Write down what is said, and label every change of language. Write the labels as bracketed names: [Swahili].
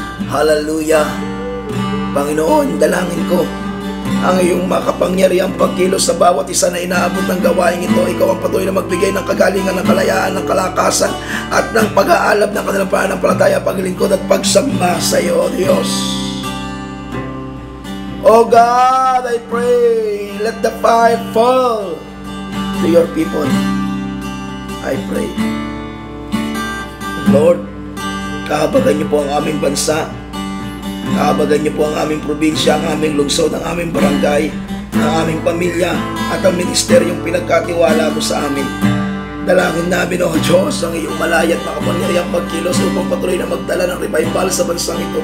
[Filipino] Hallelujah! Panginoon, dalangin ko ang iyong makapangyarihang pagkilos sa bawat isa na inaabot ng gawain ito. Ikaw ang patuloy na magbigay ng kagalingan, ng kalayaan, ng kalakasan, at ng pag-aalab ng kanilang pananampalataya, paglingkod at pagsamba sa iyo, Diyos. [English] Oh God, I pray, let the fire fall to your people. I pray. [Filipino] Lord, kahabagan niyo po ang aming bansa. Kahabagan niyo po ang aming probinsya, ang aming lungsod, ang aming barangay, ang aming pamilya, at ang ministeryong pinagkatiwala mo sa amin. Dalangin namin, O Diyos, ang iyong malaya at makapangyarihang pagkilos upang patuloy na magdala ng revival sa bansang ito.